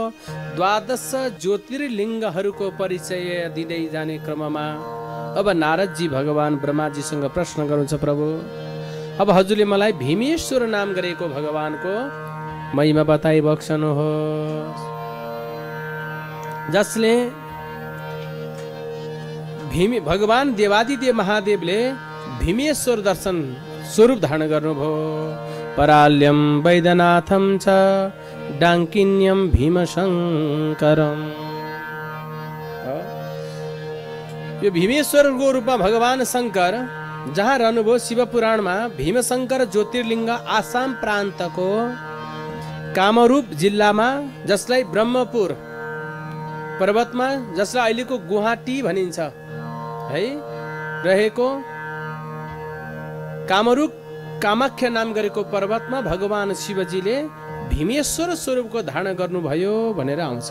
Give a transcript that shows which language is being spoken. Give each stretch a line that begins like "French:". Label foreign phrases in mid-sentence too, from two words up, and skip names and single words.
Nepali: 12 ज्योतिर्लिङ्गहरूको परिचय दिँदै जाने क्रममा अब नारदजी भगवान ब्रह्माजीसँग प्रश्न गर्नुहुन्छ, प्रभु अब हजुरले मलाई भीमेश्वर नाम गरेको भगवानको महिमा बताइबक्सनुहोस्, जसले भगवान देवादिदेव महादेवले भीमेश्वर दर्शन स्वरूप धारण गर्नुभयो।
Sanskrit: पराल्यम वैद्यनाथम च डाङ्किन्यम भीमशङ्करम।
Nepali: यो भीमेश्वरको रूपमा भगवान शङ्कर जहाँ रहनुभयो शिव पुराणमा भीमशङ्कर ज्योतिर्लिङ्ग आसाम प्रान्तको कामरूप जिल्लामा, जसलाई ब्रह्मपुर पर्वतमा, जसलाई अहिलेको गुवाहाटी भनिन्छ है, रहेको कामरूप कामाख्या नाम गरेको पर्वतमा भगवान शिवजीले भीमेश्वर स्वरूपको धारण गर्नुभयो भनेर आउँछ।